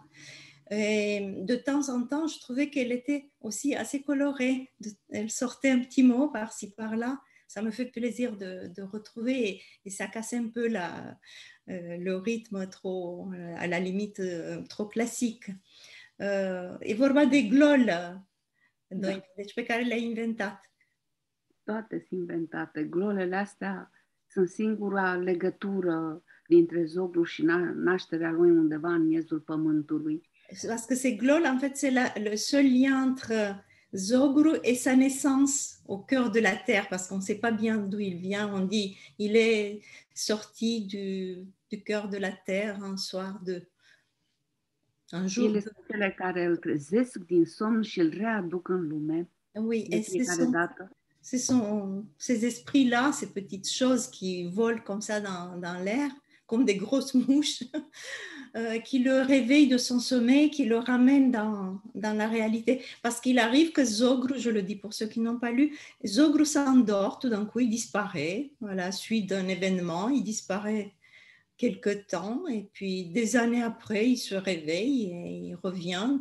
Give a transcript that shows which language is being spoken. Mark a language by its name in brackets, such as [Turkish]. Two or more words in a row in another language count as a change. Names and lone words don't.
[French] Et de temps en temps, je trouvais qu'elle était aussi assez colorée. Elle sortait un petit mot par-ci, par-là. Ça me fait plaisir de retrouver et ça casse un peu le rythme trop, à la limite, trop classique. [Romanian] E vorba de glol, deci pe care le-ai inventat. Toate sunt inventate. Glolele astea sunt singura legătură dintre Zoglu și nașterea lui undeva în miezul pământului. [French] Parce que ces glols, en fait, c'est le seul lien entre Zogru et sa naissance au cœur de la terre, parce qu'on ne sait pas bien d'où il vient. On dit il est sorti du cœur de la terre un jour. [Romanian] Ele sunt cele care îl trezesc din somn și îl readuc în lume. [French] Oui, [Romanian] de fiecare dată. [French] Ce sont ces esprits-là, ces petites choses qui volent comme ça dans l'air, comme des grosses mouches, qui le réveillent de son sommeil, qui le ramènent dans la réalité. Parce qu'il arrive que Zogru, je le dis pour ceux qui n'ont pas lu, Zogru s'endort, tout d'un coup il disparaît, voilà, suite d'un événement, il disparaît quelque temps et puis des années après, il se réveille et il revient.